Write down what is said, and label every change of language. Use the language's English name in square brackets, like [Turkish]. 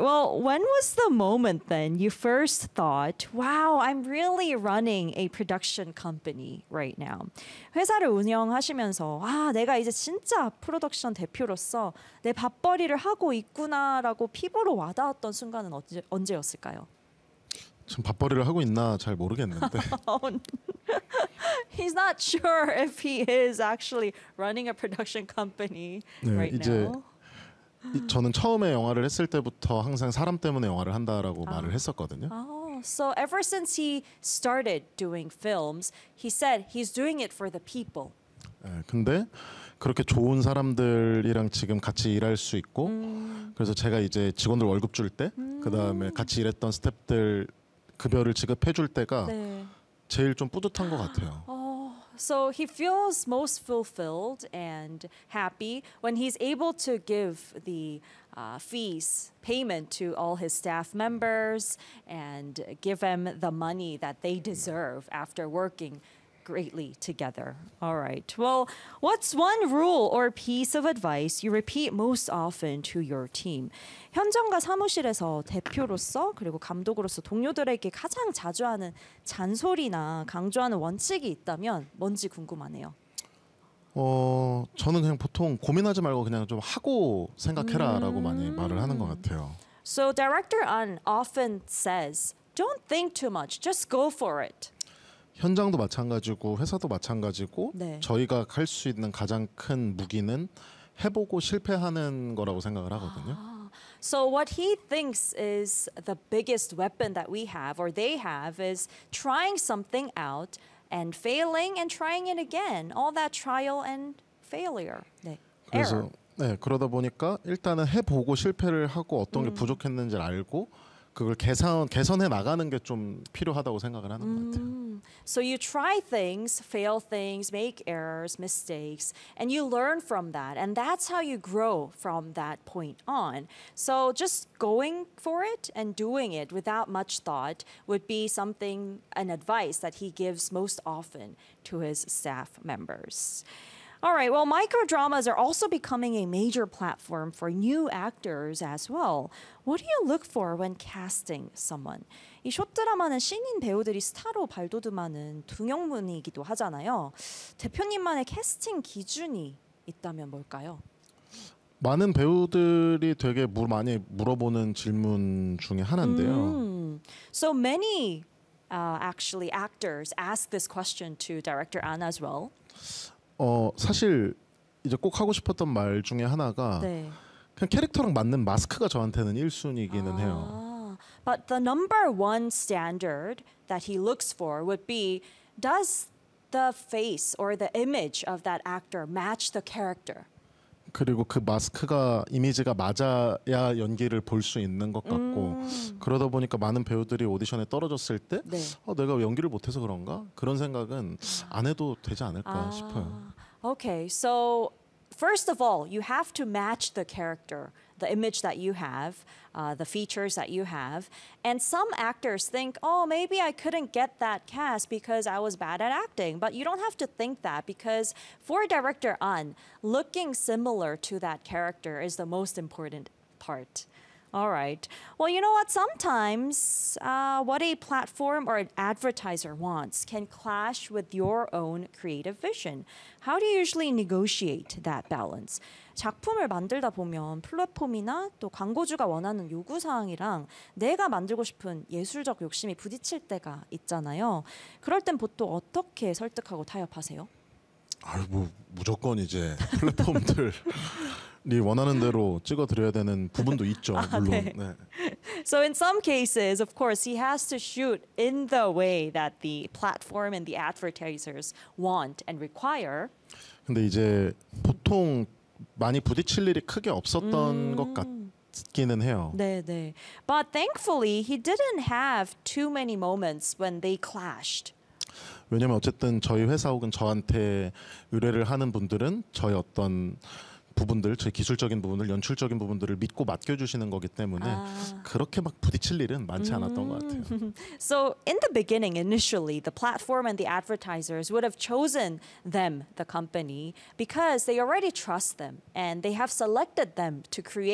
[English] Well, when was the moment then you first thought, wow, I'm really running a production company right now? [Korean] 회사를 운영하시면서 아, 내가 이제 진짜 프로덕션 대표로서 내 밥벌이를 하고 있구나라고 피부로 와닿았던 순간은 언제였을까요? 전 밥벌이를 하고 있나 잘 모르겠는데. [English] He's not sure if he is actually running a production company right now. [Korean] 저는 처음에 영화를 했을 때부터 항상 사람 때문에 영화를 한다라고 말을 했었거든요. [English] So ever since he started doing films, he said he's doing it for the people. [Korean] 네, 근데 그렇게 좋은 사람들이랑 지금 같이 일할 수 있고 그래서 제가 이제 직원들 월급 줄 때 그다음에 같이 일했던 스태프들 급여를 지급해 줄 때가 네. 제일 좀 뿌듯한 것 같아요. [English] So he feels most fulfilled and happy when he's able to give the fees payment to all his staff members and give them the money that they deserve after working greatly together. All right. Well, what's one rule or piece of advice you repeat most often to your team? [Korean] 현장과 사무실에서 대표로서 그리고 감독으로서 동료들에게 가장 자주 하는 잔소리나 강조하는 원칙이 있다면 뭔지 궁금하네요. 저는 그냥 보통 고민하지 말고 그냥 좀 하고 생각해라라고 많이 말을 하는 것 같아요. [English] So director An often says, "Don't think too much. Just go for it." [Korean] 현장도 마찬가지고 회사도 마찬가지고 네. 저희가 할 수 있는 가장 큰 무기는 해보고 실패하는 거라고 생각을 하거든요. [English] So what he thinks is the biggest weapon that we have or they have is trying something out and failing and trying it again. All that trial and failure. [Korean] 네. 그래서 네, 그러다 보니까 일단은 해보고 실패를 하고 어떤 게 부족했는지를 알고 그걸 개선해 나가는 게 좀 필요하다고 생각을 하는 것 같아요. [English] So you try things, fail things, make errors, mistakes, and you learn from that. And that's how you grow from that point on. So just going for it and doing it without much thought would be something, an advice that he gives most often to his staff members. All right, well, microdramas are also becoming a major platform for new actors as well. What do you look for when casting someone? [Korean] 이 숏드라마는 신인 배우들이 스타로 발돋움하는 등용문이기도 하잖아요. 대표님만의 캐스팅 기준이 있다면 뭘까요? 많은 배우들이 되게 많이 물어보는 질문 중에 하나인데요. [English] So many actually actors ask this question to director An as well. [Korean] 사실 이제 꼭 하고 싶었던 말 중에 하나가 네. 그냥 캐릭터랑 맞는 마스크가 저한테는 1순위기는 해요. [English] But the number one standard that he looks for would be does the face or the image of that actor match the character? [Korean] 그리고 그 마스크가 이미지가 맞아야 연기를 볼 수 있는 것 같고 그러다 보니까 많은 배우들이 오디션에 떨어졌을 때 네. 내가 연기를 못해서 그런가? 그런 생각은 안 해도 되지 않을까 싶어요. [English] Okay, so first of all, you have to match the character, the image that you have, the features that you have. And some actors think, oh, maybe I couldn't get that cast because I was bad at acting. But you don't have to think that because for director An, looking similar to that character is the most important part. All right. Well, you know what? Sometimes what a platform or an advertiser wants can clash with your own creative vision. How do you usually negotiate that balance? [Korean] 작품을 만들다 보면 플랫폼이나 또 광고주가 원하는 요구 사항이랑 내가 만들고 싶은 예술적 욕심이 부딪힐 때가 있잖아요. 그럴 땐 보통 어떻게 설득하고 타협하세요? 아이고, 무조건 이제 플랫폼들 네, 원하는 대로 찍어드려야 되는 부분도 있죠, 물론. 네. 네. [English] So in some cases, of course, he has to shoot in the way that the platform and the advertisers want and require. [Korean] 근데 이제 보통 많이 부딪힐 일이 크게 없었던 것 같기는 해요. 네, 네. [English] But thankfully, he didn't have too many moments when they clashed. [Korean] 왜냐면 어쨌든 저희 회사 혹은 저한테 의뢰를 하는 분들은 저희 어떤 부분들, 저희 기술적인 부분들, 연출적인 부분들을 믿고 맡겨주시는 거기 때문에 그렇게 막 부딪힐 일은 많지 않았던 것 같아요. [English] So in the beginning, initially, the platform and the advertisers would have chosen them, the company, because they already trust them and they have selected them to create